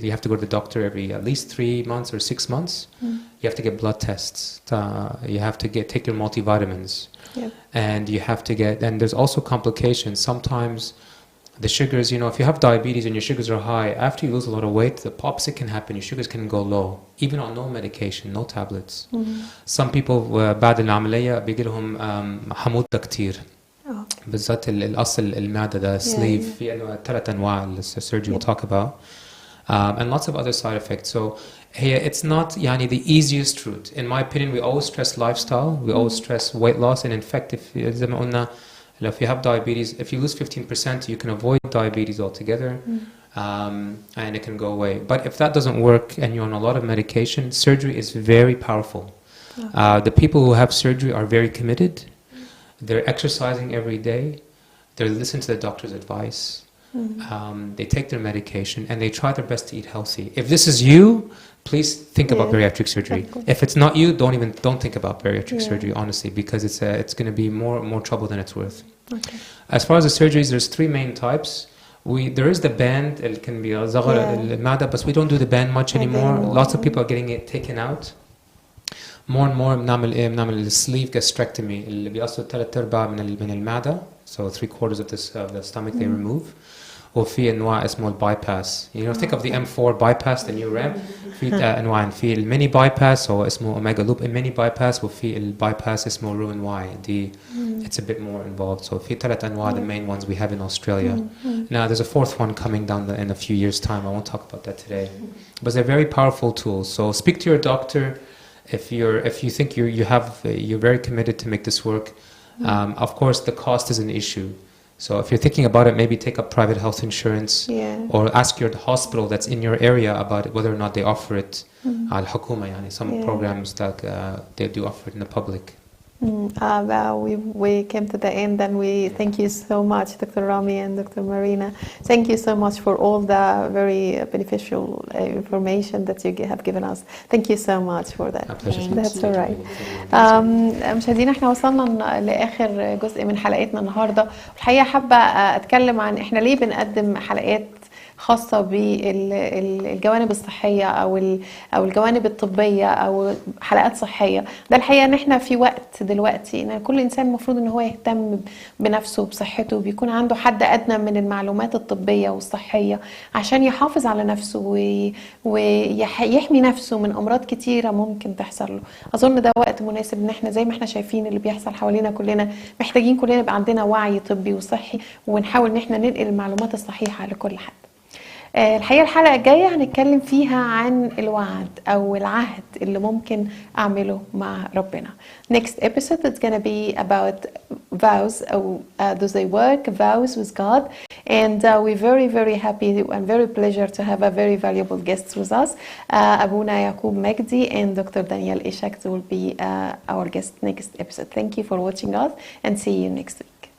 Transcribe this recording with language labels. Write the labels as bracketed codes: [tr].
[en] You have to go to the doctor every at least 3 months or 6 months. You have to get blood tests. You have to take your multivitamins. And you have to and there's also complications. Sometimes the sugars, if you have diabetes and your sugars are high, after you lose a lot of weight, the opposite can happen. Your sugars can go low, even on no medication, no tablets. Some people [ar] بعد العملية بيجي لهم حموضة كتير. بالذات الأصل المعدة ده sleeve في 3 أنواع السيرجي [en] we'll talk about. And lots of other side effects. So it's not the easiest route. In my opinion, we always stress lifestyle, we always stress weight loss, and in fact, if you have diabetes, if you lose 15%, you can avoid diabetes altogether, and it can go away. But if that doesn't work and you're on a lot of medication, surgery is very powerful. The people who have surgery are very committed. They're exercising every day. They listen to the doctor's advice. They take their medication and they try their best to eat healthy. If this is you, please think about bariatric surgery. If it's not you, don't think about bariatric surgery, honestly, because it's going to be more trouble than it's worth. As far as the surgeries, there's 3 main types. There is the band. It can be [ar] المعدة, [en] but we don't do the band much anymore. Lots of people are getting it taken out. More and more [ar] بنعمل sleeve gastrectomy اللي بيقصوا 3/4 من المعدة, [en] so 3/4 of the stomach they remove. [ar] وفي انواع اسمه البايباس. [en] Think of the M4 bypass, the new RAM. [ar] في انواع. في الميني بايباس هو اسمه اوميجا لوب ميني بايباس, وفي البايباس اسمه روين واي. [en] It's a bit more involved. So [ar] في 3 انواع, [en] the main ones we have in Australia. Now there's a 4th one coming down in a few years' time. I won't talk about that today. But they're very powerful tools. So speak to your doctor if you think you're very committed to make this work. Of course, the cost is an issue. So if you're thinking about it, maybe take up private health insurance, or ask your hospital that's in your area about it, whether or not they offer it. Some programs that they do offer it in the public. Well, we came to the end, and we thank you so much, Dr. Rami and Dr. Marina. Thank you so much for all the very beneficial information that you have given us. Thank you so much for that. That's all right. [ar] مشاهدينا احنا وصلنا لآخر جزء من حلقتنا النهارده. الحقيقة حابة أتكلم عن احنا ليه بنقدم حلقات خاصة بالجوانب الصحية أو الجوانب الطبية أو حلقات صحية. ده الحقيقة إن إحنا في وقت دلوقتي إن كل إنسان المفروض إن هو يهتم بنفسه وبصحته، بيكون عنده حد أدنى من المعلومات الطبية والصحية عشان يحافظ على نفسه ويحمي نفسه من أمراض كتيرة ممكن تحصل له. أظن ده وقت مناسب إن إحنا زي ما إحنا شايفين اللي بيحصل حوالينا كلنا محتاجين كلنا يبقى عندنا وعي طبي وصحي، ونحاول إن إحنا ننقل المعلومات الصحيحة لكل حد. الحقيقة الحلقة الجاية هنتكلم فيها عن الوعد أو العهد اللي ممكن أعمله مع ربنا. [en] Next episode is going to be about vows. Do they work? Vows with God. And we're very, very happy and very pleasure to have a very valuable guests with us. Abuna Yaqub Magdi and Dr. Daniel Ishak will be our guest next episode. Thank you for watching us and see you next week.